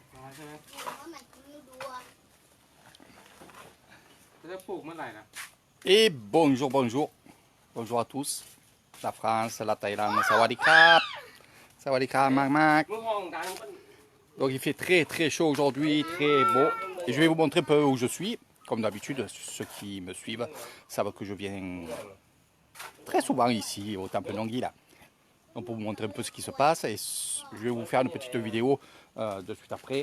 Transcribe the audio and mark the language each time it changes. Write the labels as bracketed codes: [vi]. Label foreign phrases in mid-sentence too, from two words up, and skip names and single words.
[th] ใช่ไหมจะปลูกเมื่อไหร่นะ [fr] Et bonjour, bonjour. Bonjour à tous. La France, la Thaïlande, Sawadikap. Sawadikap, Mac Mac. [th] เมื่อห้องดังมัน [fr] Donc il fait très très chaud aujourd'hui, très beau. Et je vais vous montrer un peu où je suis. Comme d'habitude, ceux qui me suivent savent que je viens très souvent ici au Temple Nongui là. Donc pour vous montrer un peu ce qui se passe. Et je vais vous faire une petite vidéo de suite après.